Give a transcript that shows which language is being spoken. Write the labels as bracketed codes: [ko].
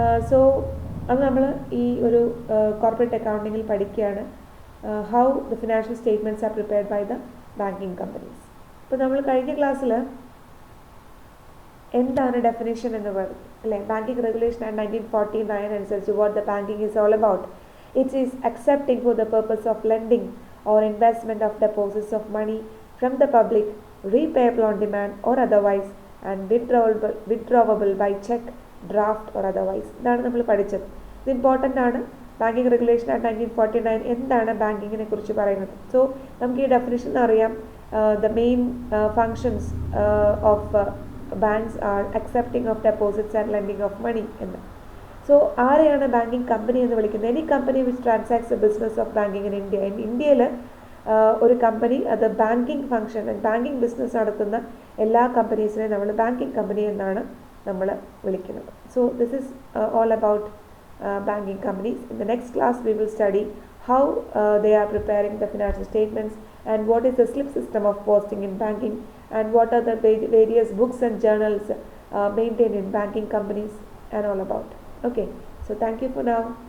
[en] so [ml] അത് നമ്മൾ ഈ ഒരു കോർപ്പറേറ്റ് അക്കൗണ്ടിങ്ങിൽ പഠിക്കുകയാണ്, [en] How the financial statements are prepared by the banking companies. [ml] ഇപ്പോൾ നമ്മൾ കഴിഞ്ഞ ക്ലാസ്സിൽ എന്താണ് ഡെഫിനേഷൻ എന്ന് പറഞ്ഞു അല്ലേ. [en] Banking regulation and 1949 അനുസരിച്ച് what the banking is all about. It is accepting for the purpose of lending or investment of deposits of money from the public, repayable on demand or otherwise, and withdrawable by check, draft or otherwise. [ml] ഇതാണ് നമ്മൾ പഠിച്ചത്. ഇത് important ആണ്. Banking regulation act 1949 എന്താണ് ബാങ്കിങ്ങിനെ കുറിച്ച് പറയുന്നത്. [en] so [ml] നമുക്ക് ഈ ഡെഫിനിഷൻ അറിയാം. [en] The main functions of banks are accepting of deposits and lending of money എന്ന്. So [ml] ആരെയാണ് ബാങ്കിങ് കമ്പനി എന്ന് വിളിക്കുന്നത്? [en] Any company which transacts a business of banking in India. [ml] ഇന്ത്യയിൽ ഒരു കമ്പനി അത് ബാങ്കിങ് ഫങ്ഷൻ ബാങ്കിങ് ബിസിനസ് നടത്തുന്ന എല്ലാ കമ്പനീസിനെ നമ്മൾ ബാങ്കിങ് കമ്പനി എന്നാണ് നമ്മൾ വിളിക്കുന്നത്. [en] So this is all about banking companies. In the next class we will study how they are preparing the financial statements, and what is the slip system of posting in banking, and what are the various books and journals maintained in banking companies, and all about. Okay, so thank you for now.